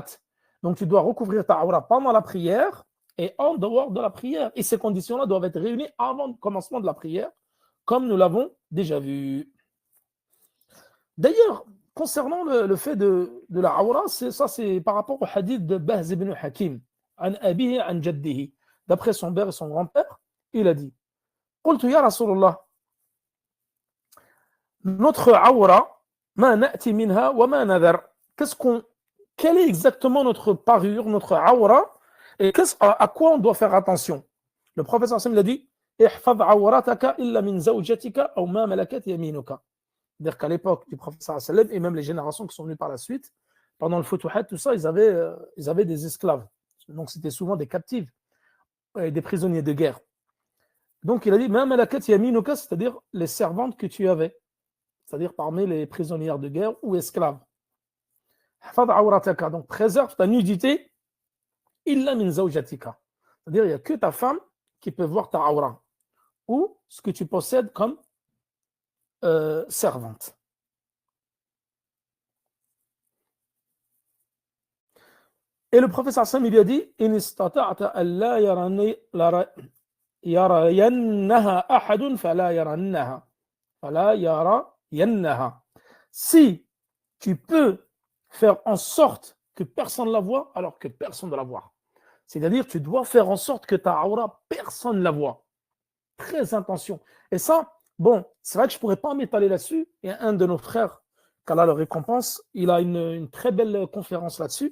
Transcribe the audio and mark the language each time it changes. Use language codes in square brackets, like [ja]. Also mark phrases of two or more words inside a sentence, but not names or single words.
[fr] Donc tu dois recouvrir ta aura pendant la prière et en dehors de la prière. Et ces conditions-là doivent être réunies avant le commencement de la prière, comme nous l'avons déjà vu. D'ailleurs, concernant le fait de la aura, ça c'est par rapport au hadith de Bahz ibn Hakim, [ar] عن أبيه عن جده. [fr] D'après son père et son grand-père, il a dit, [ar] قلت يا رسول الله, [fr] notre aura, [ar] ما نأتي منها وما نذر. [fr] Quelle est exactement notre parure, notre aura, et à quoi on doit faire attention? Le prophète [ar] صلى الله عليه وسلم [fr] l'a dit, [ar] احفظ عورتك إلا من زوجتك أو ما ملكت يمينك. [fr] C'est-à-dire qu'à l'époque du prophète [ar] صلى الله عليه وسلم, [fr] et même les générations qui sont venues par la suite, pendant le Futuhat, tout ça, ils avaient des esclaves. Donc c'était souvent des captifs, et des prisonniers de guerre. Donc il a dit, [ar] ما ملكت يمينك, [fr] c'est-à-dire les servantes que tu avais, c'est-à-dire parmi les prisonnières de guerre ou esclaves. Donc préserve ta nudité, [ar] إلا من زوجتك. [fr] C'est-à-dire il n'y a que ta femme qui peut voir ta aura, ou ce que tu possèdes comme servante. Et le prophète sallam il lui a dit, [ar] إن استطعت أن لا يرينها أحد فلا يرينها. [fr] Si tu peux faire en sorte que personne ne la voit, alors que personne ne la voit. C'est-à-dire, tu dois faire en sorte que ta aura, personne ne la voit. Très attention. Et ça, bon, c'est vrai que je ne pourrais pas m'étaler là-dessus. Il y a un de nos frères, qu'Allah le récompense, il a une très belle conférence là-dessus.